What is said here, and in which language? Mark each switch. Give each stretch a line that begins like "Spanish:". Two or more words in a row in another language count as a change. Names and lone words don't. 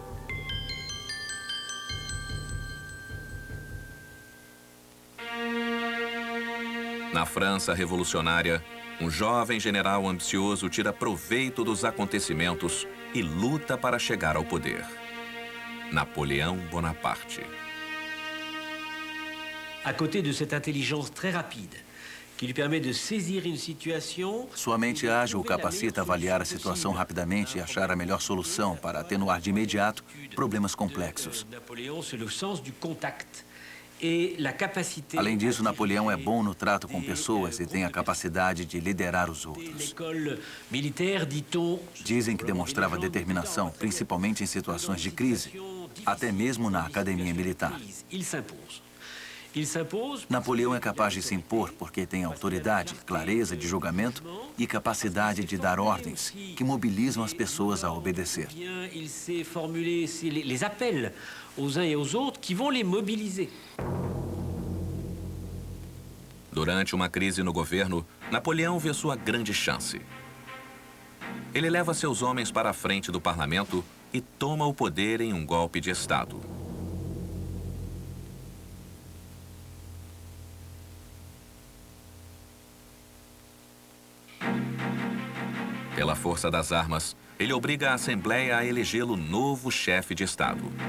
Portuguese: Na França revolucionária, um jovem general ambicioso tira proveito dos acontecimentos e luta para chegar ao poder. Napoleão Bonaparte.
French: À côté de cette intelligence très rapide, qui lui permet de saisir une situation...
Portuguese: Sua mente ágil o capacita a avaliar a situação rapidamente e achar a melhor solução para atenuar de imediato problemas complexos. Além disso, Napoleão é bom no trato com pessoas e tem a capacidade de liderar os outros. Dizem que demonstrava determinação, principalmente em situações de crise, até mesmo na academia militar. Napoleão é capaz de se impor porque tem autoridade, clareza de julgamento e capacidade de dar ordens que mobilizam as pessoas a obedecer.
French: Il sait formuler les appels aux uns et aux autres qui vont les mobiliser.
Portuguese: Durante uma crise no governo, Napoleão vê sua grande chance. Ele leva seus homens para a frente do parlamento e toma o poder em um golpe de Estado. Pela força das armas, ele obriga a Assembleia a elegê-lo novo chefe de Estado.